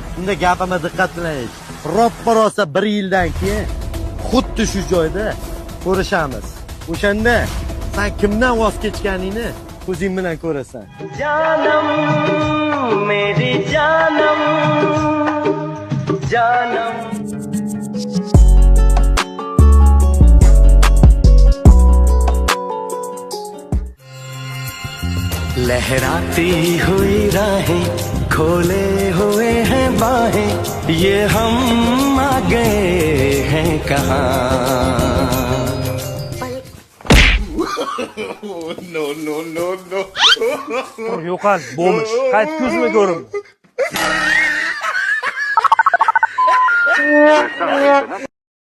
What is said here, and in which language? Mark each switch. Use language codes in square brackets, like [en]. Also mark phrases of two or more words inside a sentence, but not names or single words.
[uz] Unda gapimni diqqat bilan eshit. Roppa rosa 1 yildan keyin xuddi shu joyda ko'rishamiz. O'shanda sen kimdan voz kechganingni ko'zing bilan ko'rasan. [hi] जानम, मेरी जानम, जानम. लहराती हुई राहें, खोले हुए हैं बाहें, ये हम आ गए हैं कहाँ? [uz] Yo'qol, bo'lmish. Qayt ko'zimga ko'rim.